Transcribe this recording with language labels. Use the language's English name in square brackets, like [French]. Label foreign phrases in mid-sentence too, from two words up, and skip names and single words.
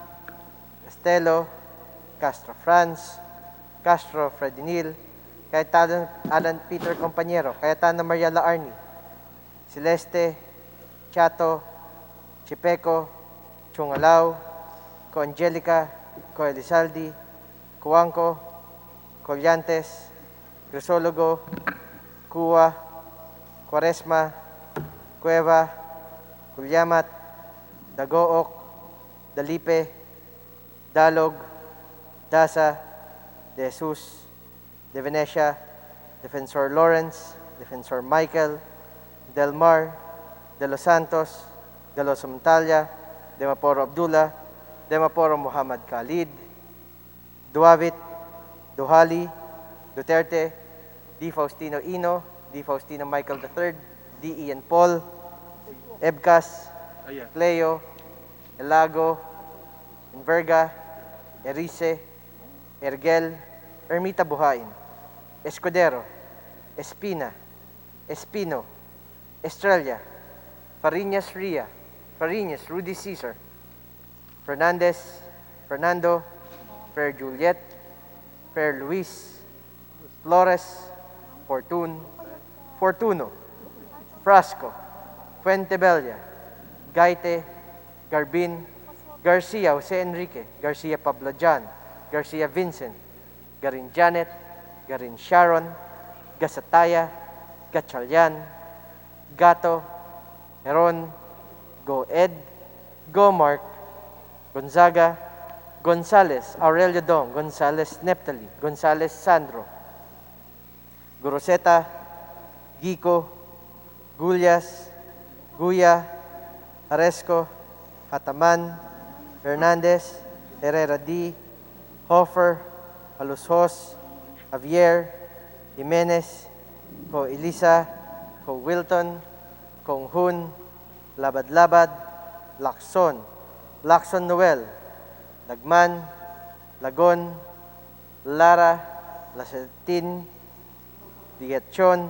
[English] Castelo. Castro Franz. Castro Fredinil. Cayetano Alan Peter Compañero. Cayetano Maria Laarni. Celeste. Chato. Chipeco. Chungalao. Co Angelica. Co Elizaldi. Cuanco. Collantes. Crisologo. Cua. Quaresma. Cueva. Culyamat. Dagook. Dalipe. Dalog. Dasa. De Jesus. De Venecia. Defensor Lawrence. Defensor Michael. Del Mar. De Los Santos. De Los Montalia. De Maporo Abdullah. De Maporo Muhammad Khalid. Duavit. Duhali. Duterte. D. Faustino Ino. D. Faustino Michael III. D. Ian Paul. Ebcas. Cleo. Elago. Enverga. Erice. Ergel. Ermita Buhain. Escudero. Espina. Espino. Estrella. Fariñas Ria. Fariñas Rudy Cesar. Fernandez. Fernando. Per Juliet. Per Luis. Flores. Fortun. Fortuno. Frasco. Fuentebella. Gaite. Garbin. Garcia Jose Enrique. Garcia Pablo John. Garcia Vincent. Garin Janet. Garin Sharon. Gasataya. Gatchalian. Gato. Heron. Go Ed. Go Mark. Gonzaga. Gonzales. Aurelio Dong. Gonzales Neptali. Gonzales Sandro. Goroseta. Gico. Gullas. Guya. Aresco. Hataman. Hernandez. Herrera D. Hofer. Alushos. Javier. Jimenez. Ko Elisa. Ko Wilton. Kong Hun. Labad-Labad. Lacson. Lacson Noel. Lagman. Lagon. Lara. Lasetin. Dietchon.